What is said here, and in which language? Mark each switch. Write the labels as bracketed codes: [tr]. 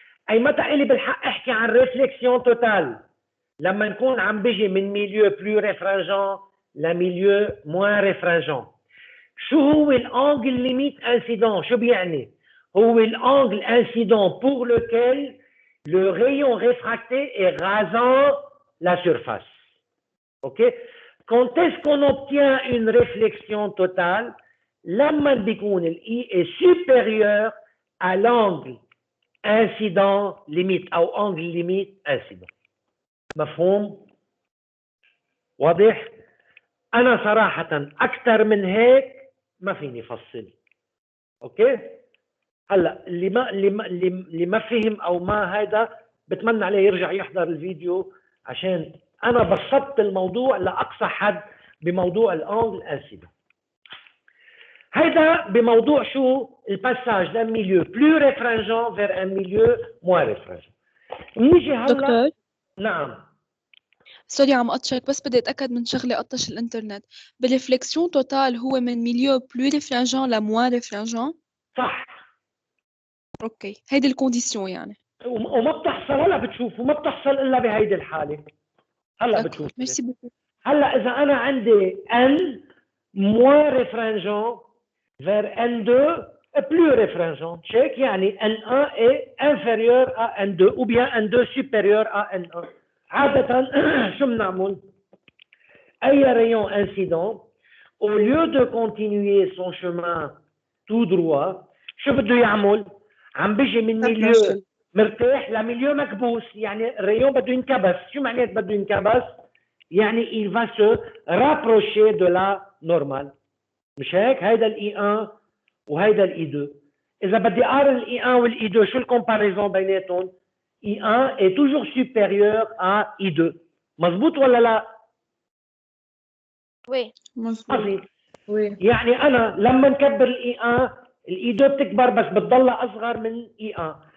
[ar] أي متى إلي بالحق أحكي عن ريفلكسيون توتال؟ لما نكون عم بيجي من [fr] milieu plus réfringent [ar] ل [fr] milieu moins réfringent. [ar] شو هو الأنجل ليميت انسيدون؟ شو بيعني؟ هو الأنجل انسيدون [fr] pour lequel le rayon réfracté est rasant la surface. [en] OK? [fr] Quand est-ce qu'on obtient une réflexion totale? [ar] لما بيكون ال [fr] I est supérieur à l'angle incident limite أو angle limite incident. [ar] مفهوم؟ واضح؟ أنا صراحة أكثر من هيك ما فيني فصل. أوكي؟ هلا اللي ما فهم او ما هيدا بتمنى عليه يرجع يحضر الفيديو، عشان انا بسطت الموضوع لاقصى حد بموضوع الانجل انسيدون. هيدا بموضوع شو؟ الباساج [fr] d'un milieu plus réfringent vers un milieu moins réfringent. [ar] نيجي هلا. دكتور نعم. سوري عم قطشك، بس بدي اتاكد من شغله قطش الانترنت. بالريفلكسيون توتال هو من ميليو بلو ريفرنجون لموان ريفرنجون؟ صح. اوكي، هيدي الكونديسيون يعني. وما بتحصل هلا بتشوف، وما بتحصل الا بهيدي الحاله. هلا بتشوف. [fr] ميرسي بوكو. [ar] هلا اذا انا عندي [fr] N moins réfringent vers N2 plus réfringent، check [ar] يعني [fr] N1 est inférieur à N2 ou bien N2 supérieur à N1. [ar] عادة شو بنعمل؟ أي [fr] rayon incident au lieu de continuer son chemin tout droit [ar] شو بده يعمل؟ عم بيجي من ميليو مرتاح لميليو مكبوس، يعني الريون بده ينكبس. شو معنات بده ينكبس؟ يعني [fr] il va se rapprocher de la normale. [ar] مش هيك؟ هيدا الاي 1 وهيدا الاي 2. اذا بدي اقارن الاي 1 والاي 2 شو الكومباريزون بيناتهم؟ اي 1 [fr] est toujours supérieur à [ar] اي 2. مزبوط ولا لا؟ [fr] وي [ar] مظبوط. يعني انا لما نكبر الاي 1 الاي 2 بتكبر بس بتضلها اصغر من اي 1.